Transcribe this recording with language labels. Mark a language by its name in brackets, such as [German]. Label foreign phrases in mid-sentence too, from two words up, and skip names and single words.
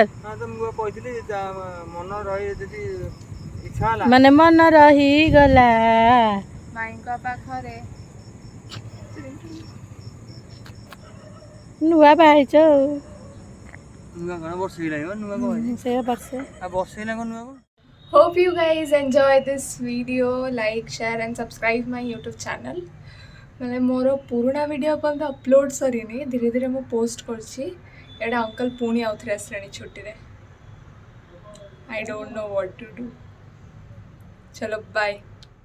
[Odia] ହଁ ତ ମୁଁ କହିଥିଲି ମନ ରହି ଯଦି ଇଚ୍ଛା ହେଲା ମାନେ ମନ ରହିଗଲା ମାଇଙ୍କ ପାଖରେ। ନୂଆ ବାହାରିଛ ଆଉ ନୂଆ କଣ ବର୍ଷ ହେଇଲାଣି ନୂଆ କଣ ସେଇଆ ବର୍ଷେ ଆଉ ବର୍ଷ ହେଇଲାଣି ନୂଆ କଣ। [English] Hope you guys enjoy this video. Like, share and subscribe my YouTube channel. [Odia] ମାନେ ମୋର ପୁରୁଣା ଭିଡ଼ିଓ ପର୍ଯ୍ୟନ୍ତ ଅପଲୋଡ଼ ସରିନି, ଧୀରେ ଧୀରେ ମୁଁ ପୋଷ୍ଟ କରୁଛି। ଏଇଟା ଅଙ୍କଲ ପୁଣି ଆଉଥରେ ଆସିଲାଣି ଛୁଟିରେ। [English] I don't know what to do. [Hindi] चलो बाय।